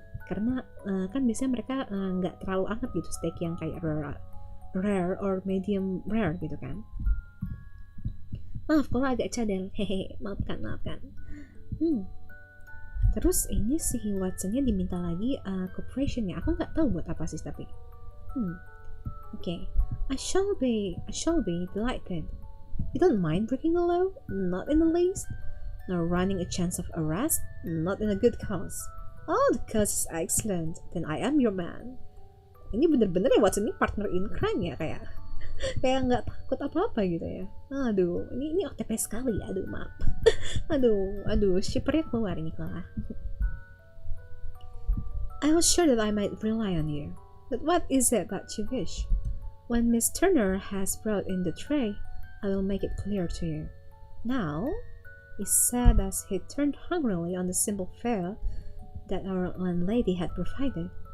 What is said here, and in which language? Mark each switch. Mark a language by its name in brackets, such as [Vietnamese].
[Indonesian] Karena kan biasanya mereka nggak terlalu anget gitu steak yang kayak rare or medium rare gitu kan. Maaf kalau agak cadel, hehe, maafkan. Terus ini si Watsonnya diminta lagi cooperationnya. Aku nggak tahu buat apa sih tapi. [English] Okay. I shall be delighted. You don't mind breaking the law? Not in the least. Nor running a chance of arrest? Not in a good cause. Oh, the cause is excellent. Then I am your man. [Indonesian] Ini bener-bener ya Watson ini partner in crime ya kayak nggak takut apa-apa gitu ya. Aduh, ini OTP sekali. Aduh, maaf. aduh, shippernya keluar ini kalah. [English] I was sure that I might rely on you. But what is it that you wish? When Miss Turner has brought in the tray, I will make it clear to you. Now, he said as he turned hungrily on the simple fare that our landlady had provided,